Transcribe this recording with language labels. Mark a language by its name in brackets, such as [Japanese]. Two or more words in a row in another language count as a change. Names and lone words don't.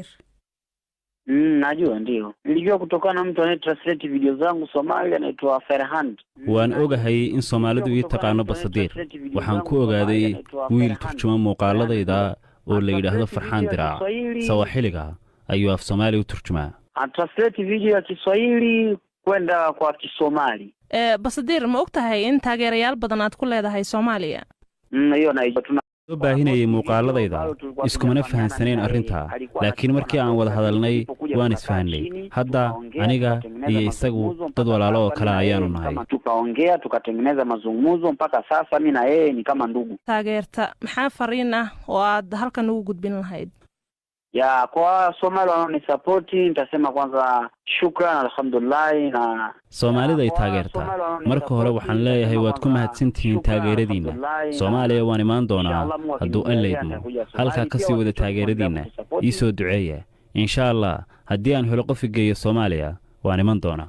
[Swahili] najua ndio nilijua kutokana mtu anaye translate video zangu Soomaali anaitwa Farxaan [Somali] waan ogahay in Soomaalidu ii taqaano Basadir waxaan ku ogaaday wiil turjuma muuqaaladayda oo la yiraahdo Farxaan Dirac Soomaaliga ayuu af Soomaali u turjumaa [Swahili] translate video ya Kiswahili kwenda kwa Kisomali [Somali] Basadir ma ogtahay in taageerayaal badan aad ku leedahay Soomaaliya iyo naaytuna soo baahinayay muuqaaladayda iskumana fahansaneen arrinta laakiin markii aan wada hadalnay waan isfahanay hadda aniga iyo isagu dad walaalo oo kala ayaanu nahay [Swahili] tukaongea tukatengeneza mazungumzo mpaka sasa mimi na yeye ni kama ndugu [Somali] taageerta maxaa fariin ah oo aad halkan ugu gudbin lahayd [Swahili] ya kwa Somali wanaonisapoti nitasema kwanza [Arabic] شكرا، الحمد لله. [Swahili] Na [Somali] Soomaalida ay taageertaa marka hore waxaan leeyahay waad ku mahadsantihiin taageeradiina. Soomaaliya waan imaan doonaa hadduu Alle idmo. halkaa ka sii wada taageeradiina ii soo duceeya [Arabic] إن شاء الله. [Somali] haddii aan helo qof geeyo Soomaaliya waan iman doonaa.